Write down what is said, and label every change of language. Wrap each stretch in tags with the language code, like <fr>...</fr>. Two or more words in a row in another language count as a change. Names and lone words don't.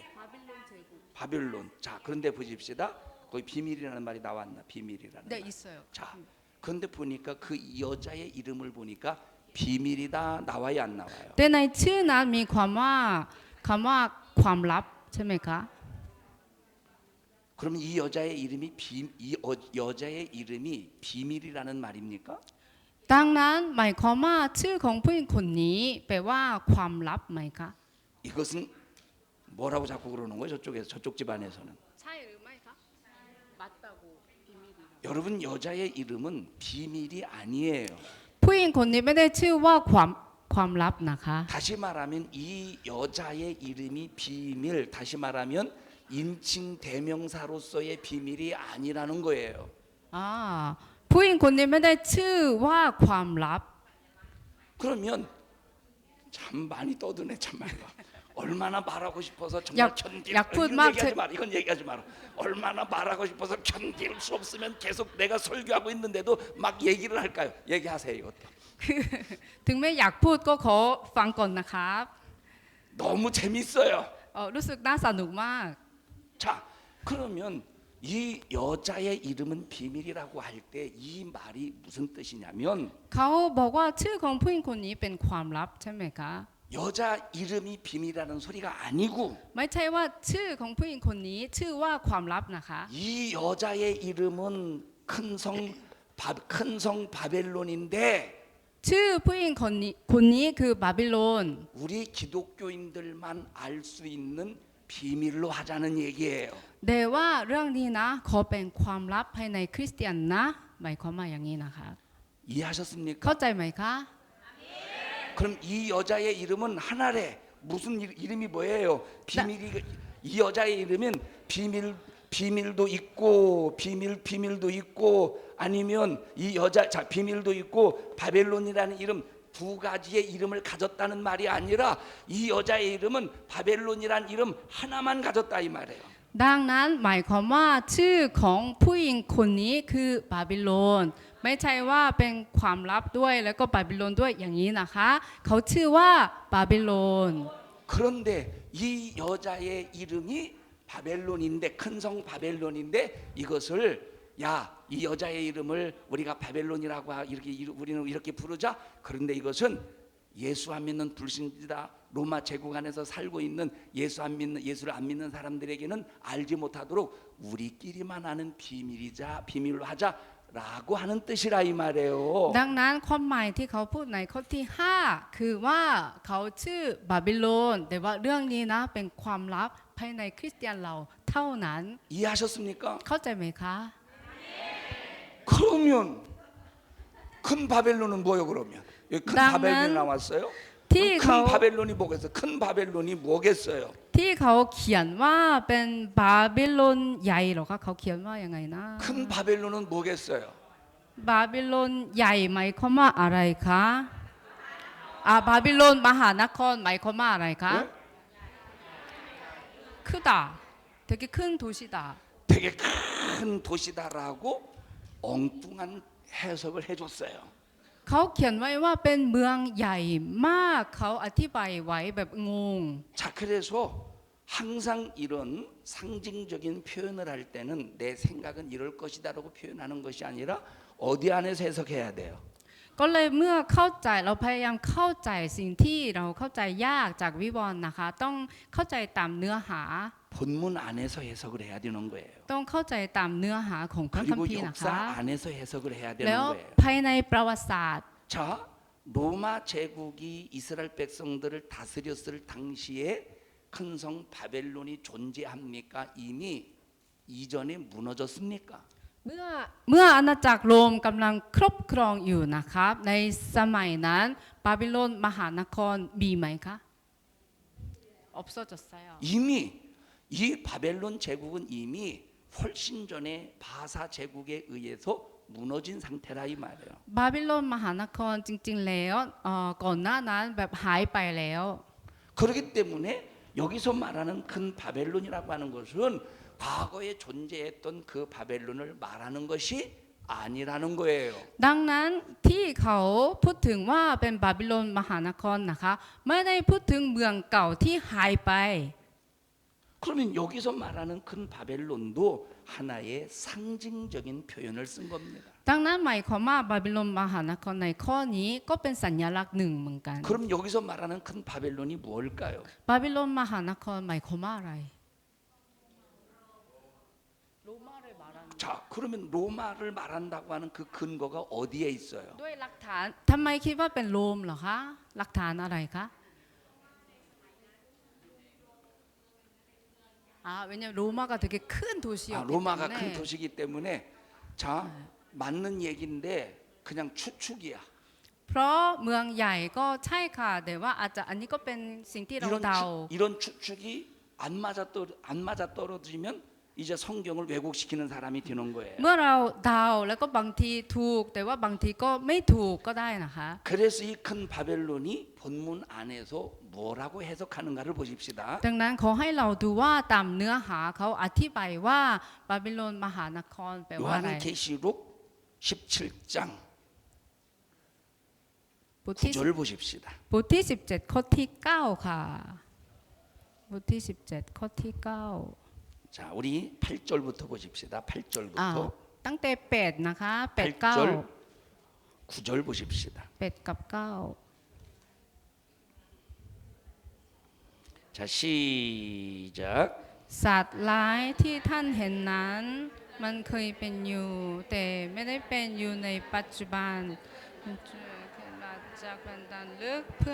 <th>บาบิโลนเจกุ</th> <ko>바벨론. 자, 그런데 보십시다. 거기 비밀이라는 말이 나왔나? 비밀이라는 네 말. 있어요. 자, 그런데 보니까 그 여자의 이름을 보니까 비밀이다 나와요, 안 나와요?</ko> <th>แต่ในชื่อนั้นมีความว่าคำว่าความลับใช่ไหมคะ</th> <ko>그러면 이 여자의 이름이 여자의 이름이 비밀이라는 말입니까?</ko> <th>ดังนั้นหมายความว่าชื่อของผู้หญิงคนนี้แปลว่าความลับไหมคะ</th> <ko>이것은 뭐라고 자꾸 그러는 거예요? 저쪽 집안에서는.</ko> <th>ใช่หรือไม่คะ</th> <ko>맞다고 비밀이라 여러분 여자의 이름은 비밀이 아니에요.</ko> <th>ผู้หญิงคนนี้ไม่ได้ชื่อว่าความลับนะคะ</th> <ko>다시 말하면 이 여자의 이름이 비밀, 다시 말하면 인칭 대명사로서의 비밀이 아니라는 거예요.</ko> <th>ผู้หญิงคนนี้ไม่ได้ชื่อว่าความลับ</th> <ko>그러면 참 많이 떠드네 참말로. 얼마나 말하고 싶어서 정말 약- 견딜 약분 이건 막 얘기하지 제- 마라. 이건 얘기하지 마라. 얼마나 말하고 싶어서 견딜 수 없으면 계속 내가 설교하고 있는데도 막 얘기를 할까요? 얘기하세요 이것도.</ko> <th>ถึงไม่อยากพูดก็ขอฟังก่อนนะครับ</th> <ko>너무 재밌어요.</ko> <th>รู้สึกน่าสนุกมาก</th> <ko>자, 그러면 이 여자의 이름은 비밀이라고 할 때 이 말이 무슨 뜻이냐면</ko> <th>เขาบอกว่าชื่อของผู้หญิงคนนี้เป็นความลับใช่ไหมคะ</th> <ko>여자 이름이 비밀이라는 소리가 아니고</ko> <th>ไม่ใช่ว่าชื่อของผู้หญิงคนนี้ชื่อว่าความลับนะคะ</th> <ko>이 여자의 이름은 큰 성 바벨론인데</ko> <th>ชื่อผู้หญิงคนนี้คือบาบิโลน</th> <ko>우리 기독교인들만 알 수 있는 비밀로 하자는 얘기예요.</ko> <th>แต่ว่าเรื่องนี้นะขอเป็นความลับภายในคริสเตียนนะหมายความว่าอย่างนี้นะคะ</th> <ko>이해하셨습니까?</ko> <th>เข้าใจไหมคะ</th> <ko>그럼 이 여자의 이름은 하나래. 무슨 이름이 뭐예요? 비밀이 이 여자의 이름은 비밀도 있고 비밀도 있고 아니면 이 여자 자 비밀도 있고 바벨론이라는 이름 두 가지의 이름을 가졌다는 말이 아니라 이 여자의 이름은 바벨론이라는 이름 하나만 가졌다 이 말이에요.</ko> <th>ดังนั้นหมายความว่าชื่อของผู้หญิงคนนี้คือบาบิโลนไม่ใช่ว่าเป็นความลับด้วยแล้วก็บาบิโลนด้วยอย่างนี้นะคะเขาชื่อว่าบาบิโลน</th> <ko>그런데 이 여자의 이름이 바벨론인데 큰 성 바벨론인데 이것을 야 이 여자의 이름을 우리가 바벨론이라고 우리는 이렇게 부르자. 그런데 이것은 예수 안 믿는 불신자다. 로마 제국 안에서 살고 있는 예수를 안 믿는 사람들에게는 알지 못하도록 우리끼리만 아는 비밀로 하자라고 하는 뜻이라 이 말이에요.</ko> <th>ดังนั้นความหมายที่เขาพูดในข้อที่ 5 คือว่าเขาชื่อบาบิโลนแต่ว่าเรื่องนี้นะเป็นความลับภายในคริสเตียนเราเท่านั้น</th> <ko>이해하셨습니까?</ko> <th>เข้าใจไหมคะ</th> <ko>그러면 큰 바벨론은 뭐예요 그러면? 여기 큰 땅은 바벨론이 나왔어요? 티 큰 가오- 바벨론이 뭐겠어요? 큰 바벨론이 뭐겠어요?</ko> <th>ที่เขาเขียนว่าเป็นบาบิโลนใหญ่เหรอคะเขาเขียนว่ายังไงนะ</th> <ko>큰 바벨론은 뭐겠어요?</ko> <th>บาบิโลนใหญ่หมายความว่าอะไรคะบาบิโลนมหานครหมายความว่าอะไรคะ</th> <ko>네? 크다 되게 큰 도시다 되게 큰 도시다라고 엉뚱한 해석을 해줬어요.</ko> <th>เขาเขียนไว้ว่าเป็นเมืองใหญ่มากเขาอธิบายไว้แบบงง</th> <ko>자 그래서 항상 이런 상징적인 표현을 할 때는 내 생각은 이럴 것이다라고 표현하는 것이 아니라 어디 안에서 해석해야 돼요.</ko> <th>ก็เลยเมื่อเข้าใจเราพยายามเข้าใจสิ่งที่เราเข้าใจยากจากวิวรณ์นะคะ ต้องเข้าใจตามเนื้อหา</th> <ko>본문 안에서 해석을 해야 되는 거예요.</ko> <th>ต้องเข้าใจตามเนื้อหาของพระคัม</th> <ko>그리고</ko> <th>ภีร์นะคะ</th> <ko>역사 안에서 해석을 해야</ko> <th>แล้</th> <ko>되는</ko> <th>ว</th> <ko>거예요.</ko> <th>ภายในประวัติศาสตร์</th> <ko>자, 로마 제국이 이스라엘 백성들을 다스렸을 당시에 큰 성 바벨론이 존재합니까? 이미 이전에 무너졌습니까?</ko> <th>เมื่ออาณาจักรโรมกำลังครอบครองอยู่นะครับในสมัยนั้นบาบิโลนมหานครมีไหมคะ 없어졌어요.</th> <ko>이미 이 바벨론 제국은 이미 훨씬 전에 바사 제국에 의해서 무너진 상태라 이 말이에요.</ko> <th>บาบิโลนมหานครจริงๆแล้วก่อนหน้านั้นแบบหายไปแล้ว</th> <ko>그렇기 때문에 여기서 말하는 큰 바벨론이라고 하는 것은 과거에 존재했던 그 바벨론을 말하는 것이 아니라는 거예요.</ko> <th>ดังนั้นที่เขาพูดถึงว่าเป็นบาบิโลนมหานครนะคะไม่ได้พูดถึงเมืองเก่าที่หายไป</th> <ko>그러면 여기서 말하는 큰 바벨론도 하나의 상징적인 표현을 쓴 겁니다.</ko> <th>ดังนั้นหมายความว่าบาบิโลนมหานครในข้อนี้ก็เป็นสัญลักษณ์หนึ่งเหมือนกัน</th> <ko>그럼 여기서 말하는 큰 바벨론이 무엇일까요?</ko> <th>บาบิโลนมหานครหมายความว่าอะไร</th> <ko>자, 그러면 로마를 말한다고 하는 그 근거가 어디에 있어요?</ko> <th>ด้วยหลักฐานทำไมคิดว่าเป็นโรมเหรอคะหลักฐานอะไรคะ</th> <ko>왜냐면 로마가 되게 큰 도시였기 로마가 큰 때문에 도시이기 때문에 자, 맞는 얘기인데 그냥 추측이야.</ko> <th>เพราะเมืองใหญ่ก็ใช่ค่ะแต่ว่าอาจจะอันนี้ก็เป็นสิ่งที่เราเดา</th> <ko>이런 추측이 안 맞아 떨어지면 이제 성경을 왜곡시키는 사람이 되는 거예요.</ko> <th>เมื่อเราเดาแล้วก็บางทีถูกแต่ว่าบางทีก็ไม่ถูกก็ได้นะคะ</th> <ko>그래서 이 큰 바벨론이 본문 안에서 뭐라고 해석하는가를 보십시다.</ko> <th>ดังนั้นขอให้เราดูว่าตามเนื้อหาเขาอธิบายว่าบาบิโลนมหานครแปลว่าอะไร</th> <ko>요한계시록 17장</ko> <th>บทที่</th> <ko>9절 보십시다.</ko> <th>บทที่17ข้อที่9ค่ะบทที่17ข้อที่9</th> <ko>자, 우리 8절부터 보십시다. 8절부터</ko> <th>ตั้งแต่8นะคะ8</th> <ko>8절 9 9절 보십시다.</ko> <th>8 กับ9</th> <ko>자, 시작.</ko> <th>สัตว์ร้ายที่ท่านเห็นนั้นมันเคยเป็นอยู่แต่ไม่ได้เป็นอยู่ในปัจจุบันมันจะขึ้นมาจากแผ่นดินลึกเพื่</th>